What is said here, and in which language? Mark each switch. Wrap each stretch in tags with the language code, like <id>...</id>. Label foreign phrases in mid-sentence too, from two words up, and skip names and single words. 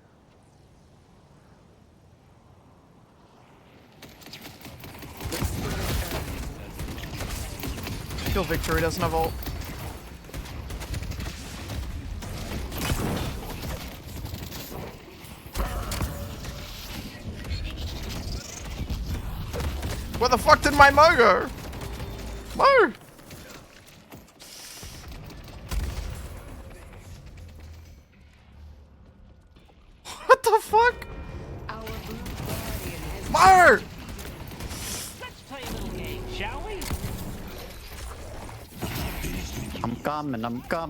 <en>Kill Victory doesn't have ult. Where the fuck did my Mo go? Mo! What the fuck? Mo! Let's play a little game, shall we? I'm coming.</en>